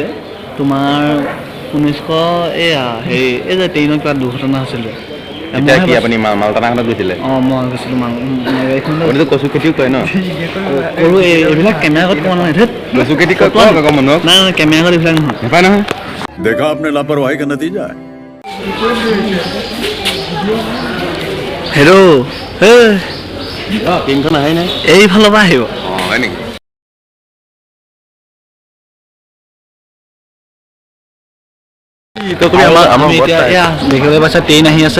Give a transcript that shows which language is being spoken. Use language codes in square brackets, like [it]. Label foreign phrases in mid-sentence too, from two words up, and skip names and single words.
[as] তোমাৰ 1900 এই যে ট্ৰেইনত কিবা দুৰ্ঘটনা হৈছিল যে, এতিয়া কি আপুনি মালটানাখনত গৈছিলে? মই গৈছিলোঁ কচু খেতিও কৰে ন? এইবিলাক কেমেৰা আগত কোৱা নহয়, কচু খেতি কয় মানুহক, নাই কেমেৰা আগত এইবিলাক নহয়। নাপায় নহয়। [hi] देखा आपने लापरवाही का नतीजा है। [as] হেল্ল' ট্ৰেইনখন আহে নাই? এইফালৰ পৰা আহিব। হয় নেকি? আমি এতিয়া দেখিবলৈ পাইছা ট্ৰেইন আহি আছে।